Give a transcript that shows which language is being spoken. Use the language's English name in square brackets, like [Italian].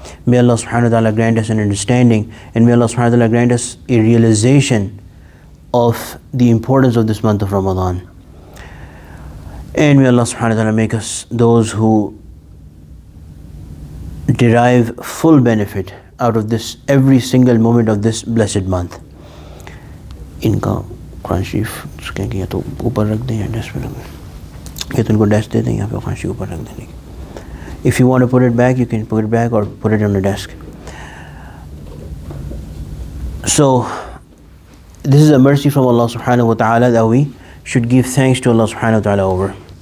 [English] May Allah subhanahu wa ta'ala grant us an understanding, and may Allah subhanahu wa ta'ala grant us a realization of the importance of this month of Ramadan. And may Allah subhanahu wa ta'ala make us those who derive full benefit out of this, every single moment of this blessed month. [Hindi] इनका कुरान शरीफ कहेंगे या तो ऊपर रख दें या desk पे रख दें, या तो इनको डेस्क दे दें या फिर कुरान शरीफ ऊपर रख दें. [English] If you want to put it back, you can put it back or put it on the desk. So this is a mercy from Allah subhanahu wa ta'ala that we should give thanks to Allah subhanahu wa ta'ala over.